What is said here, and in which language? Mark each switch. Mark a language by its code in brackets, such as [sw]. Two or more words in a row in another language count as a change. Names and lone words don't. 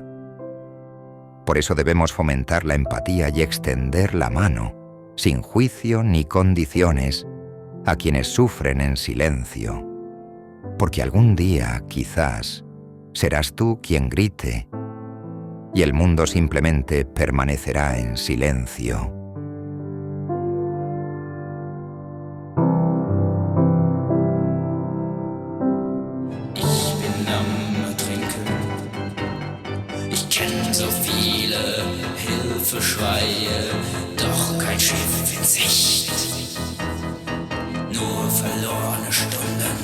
[es] Por eso debemos fomentar la empatía y extender la mano, sin juicio ni condiciones, a quienes sufren en silencio. Porque algún día, quizás, serás tú quien grite, y el mundo simplemente permanecerá en silencio. [de] Ich bin am Ertrinken, ich kenn so viele Hilfeschreie, doch kein Schiff in Sicht, nur verlorene Stunden.